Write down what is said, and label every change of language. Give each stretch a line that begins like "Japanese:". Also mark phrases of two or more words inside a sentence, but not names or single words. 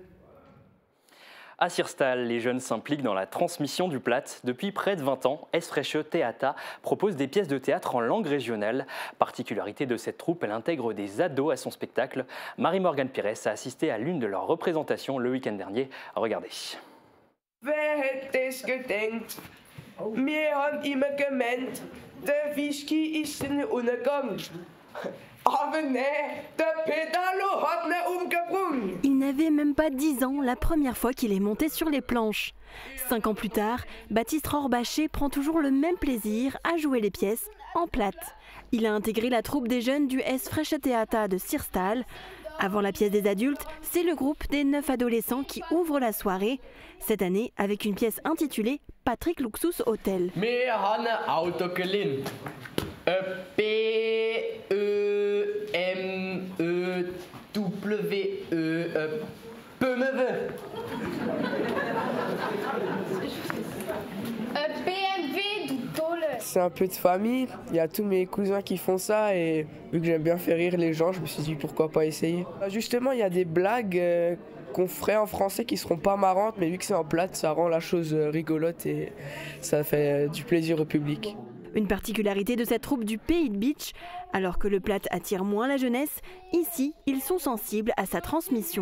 French: À Sirstal, les jeunes s'impliquent dans la transmission du Platt. Depuis près de 20 ans, Es Freche Theata propose des pièces de théâtre en langue régionale. Particularité de cette troupe, elle intègre des ados à son spectacle. Marie-Morgane Pires a assisté à l'une de leurs représentations le week-end dernier. Regardez.
German: Wir haben immer gemeint, der Whisky ist ein Untergang. Aber nee, der Pedalo hat ne umgebrungen.
French: Il n'avait même pas 10 ans la première fois qu'il est monté sur les planches. 5 ans plus tard, Baptiste Rohrbacher prend toujours le même plaisir à jouer les pièces en plate. Il a intégré la troupe des jeunes du Es Freche Theata de Sirstal. Avant la pièce des adultes, c'est le groupe des 9 adolescents qui ouvre la soirée. Cette année, avec une pièce intitulée Patrick Luxus Hotel.
German: Wir haben ein Auto geliehen. B-E-M-E-W-E BMW. BMW, du Tolle.
French: c'est un peu de famille. Il y a tous mes cousins qui font ça et vu que j'aime bien faire rire les gens, je me suis dit pourquoi pas essayer. Justement, il y a des blagues qu'on ferait en français qui seront pas marrantes, mais vu que c'est en plate, ça rend la chose rigolote et ça fait du plaisir au public. Une particularité de cette troupe du Pays de Bitche, alors que le plate attire moins la jeunesse, ici, ils sont sensibles à sa transmission.